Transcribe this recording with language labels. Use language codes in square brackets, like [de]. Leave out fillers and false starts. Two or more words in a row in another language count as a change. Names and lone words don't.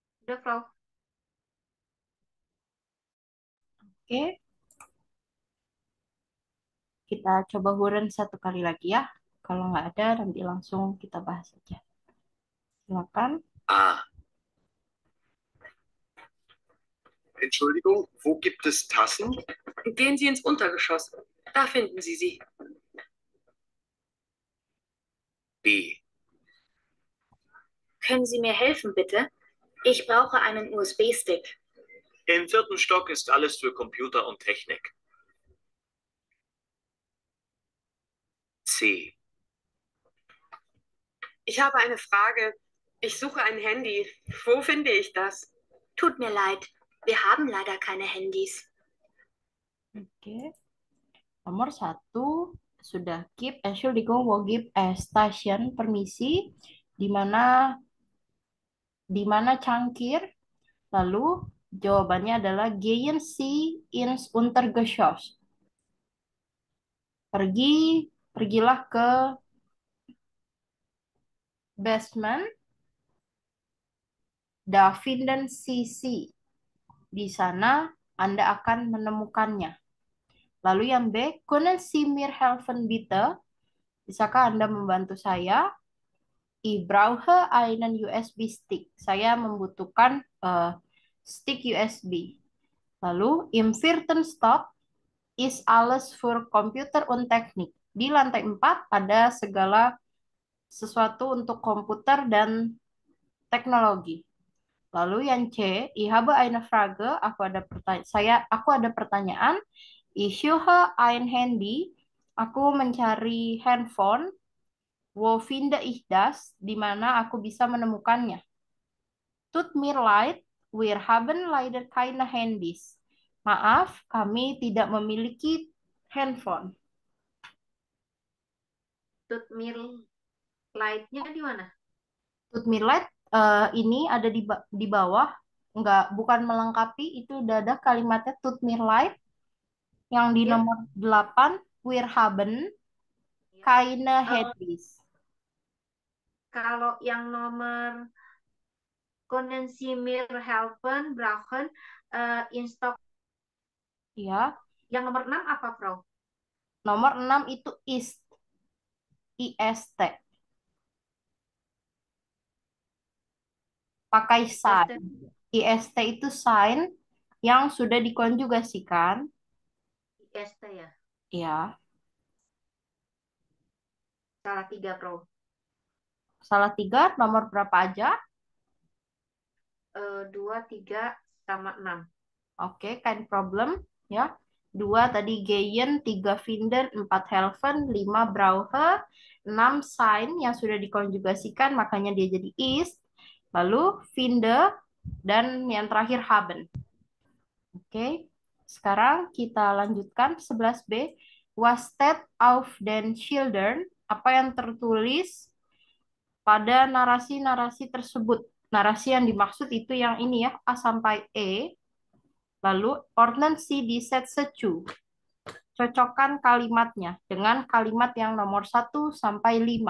[id] Udah, Frau. Oke, kita coba huren satu kali lagi ya. Kalau nggak ada, nanti langsung kita bahas aja. Silakan. A. [de] Entschuldigung, wo gibt es Tassen? Gehen Sie ins Untergeschoss. Da finden Sie sie. B. Können Sie mir helfen, bitte? Ich brauche einen USB-Stick. Im 4. Stock ist alles für Computer und Technik. C. Ich habe eine Frage. Ich suche ein Handy. Wo finde ich das? Tut mir leid, wir haben leider keine Handys. [id] Oke. Nomor 1 sudah keep. [de] Entschuldigung, wo gibt es Station? [id] Permisi. Di mana cangkir? Lalu jawabannya adalah [de] gehen Sie ins Untergeschoss. [id] Pergilah ke basement. [de] Da finden Sie sie. [id] Di sana Anda akan menemukannya. Lalu yang [de] B, können Sie mir helfen bitte? [id] Bisakah Anda membantu saya? [de] Ich brauche einen USB-Stick. [id] Saya membutuhkan stick USB. Lalu, [de] im vierten Stock ist alles für Computer und Technik. [id] Di lantai 4 ada segala sesuatu untuk komputer dan teknologi. Lalu yang [de] C, ich habe eine Frage, [id] aku ada pertanyaan. [de] Ich suche ein Handy, [id] aku mencari handphone. [de] Wo finde ich das? [id] Di mana aku bisa menemukannya? [de] Tut mir leid, wir haben leider keine Handys. [id] Maaf, kami tidak memiliki handphone. [de] Tut mir [id] light-nya di mana? [de] Tut mir leid, [id] ini ada di bawah, bukan melengkapi, itu udah ada kalimatnya [de] tut mir leid. [id] Yang di Ya. nomor 8, [de] wir haben keine Handys. [id] Kalau yang nomor [de] können Sie mir helfen, brauchen, in stock. [id] Ya, Yang nomor 6 apa, Frau? nomor 6 itu ist. IST. Pakai sign. IST itu sign yang sudah dikonjugasikan. IST ya? Ya, Salah 3, Frau. salah 3, nomor berapa aja? 2, 3, sama 6. Oke, [de] kein problem. [id] Ya, 2 tadi gehen, 3 finden, 4 helfen, 5 brauche, 6 sign yang sudah dikonjugasikan, makanya dia jadi ist. Lalu finde, dan yang terakhir haben. Oke, sekarang kita lanjutkan 11B. [de] Was steht auf den Schildern? [id] Apa yang tertulis pada narasi-narasi tersebut? Narasi yang dimaksud itu yang ini ya, A sampai E. Lalu, [de] ordnen Sie die Sätze zu. [id] Cocokkan kalimatnya dengan kalimat yang nomor 1 sampai 5.